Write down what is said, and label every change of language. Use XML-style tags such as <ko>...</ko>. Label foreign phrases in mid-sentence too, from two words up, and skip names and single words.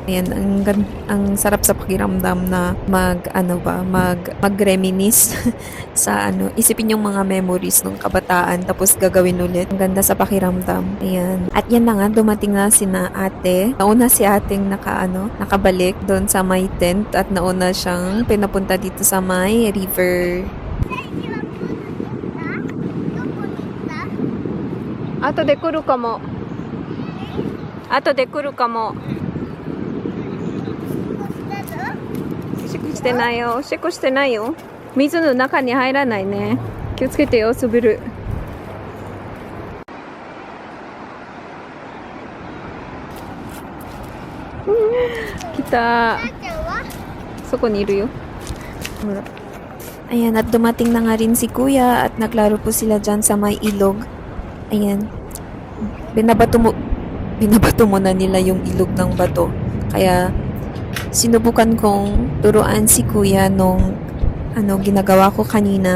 <tl>Ayan, ang sarap sa pakiramdam na mag-reminisce sa isipin yung mga memories nung kabataan tapos gagawin ulit. Ang ganda sa pakiramdam. Ayan. At yan na nga, dumating na sina ate. Nauna si ating nakabalik doon sa may tent at nauna siyang pinapunta dito sa may river.</tl> <ja>後で来るかも。後で来るかも。おしっこしてないよ。おしっこしてないよ。水の中に入らないね。気をつけてよ、滑る。来た。そこにいるよ。ほら。</ja> <tl>Ayan, at dumating na nga rin si kuya at naglaro po sila dyan sa may ilog. Ayan. Binabato mo na nila yung ilog ng bato. Kaya, sinubukan kong turuan si kuya nung ginagawa ko kanina.</tl>